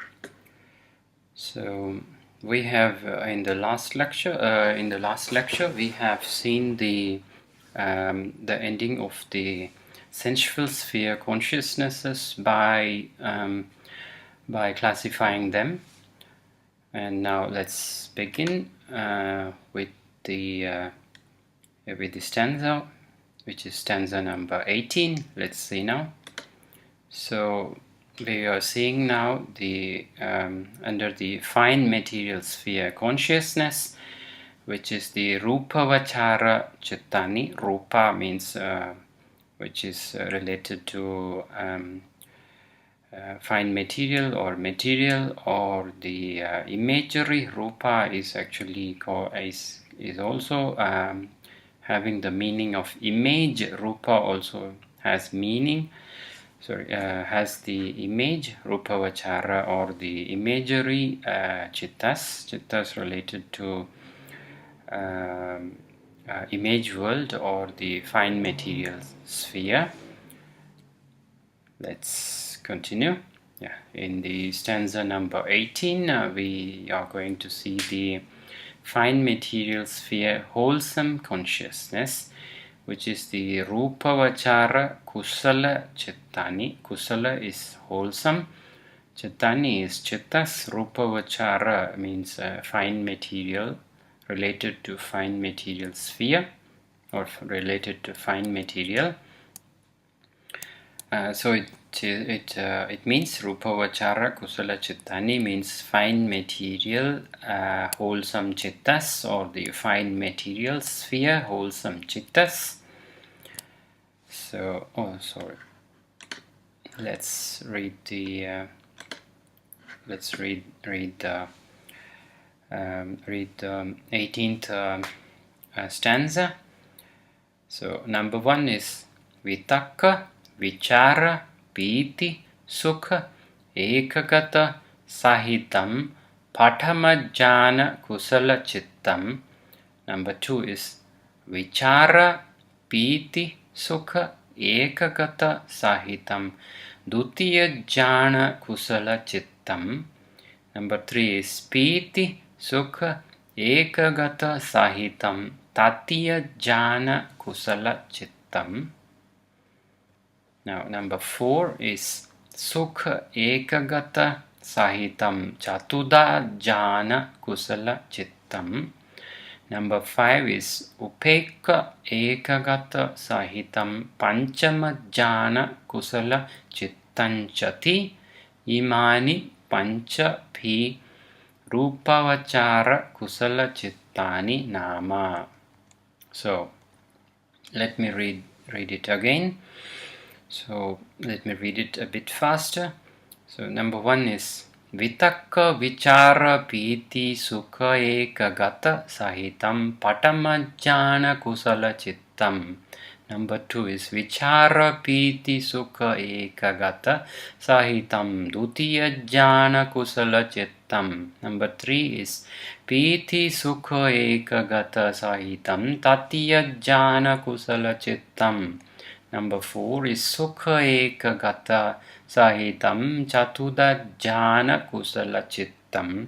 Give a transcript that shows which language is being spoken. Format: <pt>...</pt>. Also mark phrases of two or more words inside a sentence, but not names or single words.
<en>So we have in the last lecture we have seen the ending of the sensual sphere consciousnesses by classifying them, and now let's begin with the stanza, which is stanza number 18. Let's see now. So we are seeing now the under the fine material sphere consciousness, which is the</en> <pi>rupa vachara chittani.</pi> <en>Rupa means which is related to fine material or the imagery. Rupa is actually is also having the meaning of image. Rupa also has meaning. Has the image,</en> <pi>rupa vachara,</pi> <en>or the imagery, chittas related to image world or the fine material sphere. Let's continue. In the stanza number 18, we are going to see the fine material sphere wholesome consciousness, which is the</en> <pi>rupa vachara kusala chittani.</pi> <en>Kusala is wholesome, chittani is chittas.</en> <pi>Rupa vachara</pi> <en>means fine material, related to fine material sphere or related to fine material. So it means</en> <pi>rupa vachara kusala chittani</pi> <en>means fine material, wholesome chittas, or the fine material sphere, wholesome chittas. So, let's read the 18th stanza. So number 1 is</en> <pi>vitakka vichara pīti sukha ekagata sahitam patamajjana kusala chittam.</pi> <en>Number 2 is</en> <pi>vichara pīti sukha ekagata sahitam dutiya jnana kusala chittam.</pi> <en>Number 3 is</en> <pi>pīti sukha ekagata sahitam tatiya jnana kusala chittam.</pi> <en>Now number 4 is</en> <pi>sukha ekagata sahitam chatuda jnana kusala chittam.</pi> <en>Number 5 is</en> <pi>upekka ekagata sahitam panchama jnana kusala chittanchati imani pancha phi rupavachara kusala chittani nama.</pi> <en>So let me read it again. So let me read it a bit faster. So number 1 is</en> <pi>vitakka vichara pīti sukha ekagata sahitam patamajjana kusala chittam.</pi> <en>Number 2 is</en> <pi>vichara pīti sukha ekagata sahitam dutiya jnana kusala chittam.</pi> <en>Number 3 is</en> <pi>pīti sukha ekagata sahitam tatiya jnana kusala chittam.</pi> <en>Number 4 is</en> <pi>sukha ekagata sahitam chatuda jnana kusala chittam.</pi>